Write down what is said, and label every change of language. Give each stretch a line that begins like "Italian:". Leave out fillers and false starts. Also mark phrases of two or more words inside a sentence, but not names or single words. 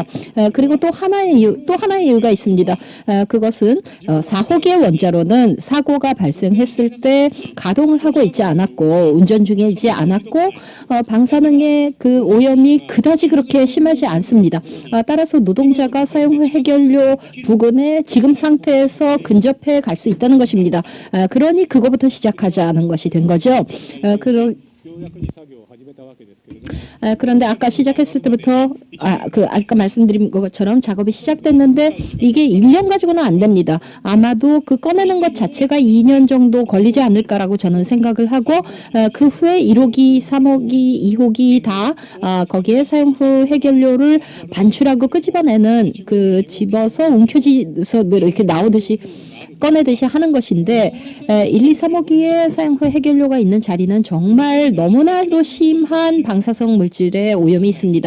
Korean: 그리고 또 하나의 이유가 있습니다. 그것은 4호기의 원자로는 사고가 발생했을 때 가동을 하고 있지 않았고 운전 중이지 않았고 방사능의 그 오염이 그다지 그렇게 심하지 않습니다. 따라서 노동자가 사용 후 해결료 부근에 지금 상태에서 근접해 갈 수 있다는 것입니다. 그러니 그거부터 시작하자는 것이 된 거죠.
Japanese: ようやくに作業を始めたわけですけれども
Korean: 그런데 아까 시작했을 때부터 아까 말씀드린 것처럼 작업이 시작됐는데 이게 1년 가지고는 안 됩니다. 아마도 그 꺼내는 것 자체가 2년 정도 걸리지 않을까라고 저는 생각을 하고 그 후에 1호기, 3호기, 2호기 다 거기에 사용 후 해결료를 반출하고 끄집어내는 그 집어서 움켜쥐서 뭐 이렇게 나오듯이 꺼내듯이 하는 것인데 1, 2, 3호기에 사용 후 해결료가 있는 자리는 정말 너무나도 심한 방사성 물질의 오염이 있습니다.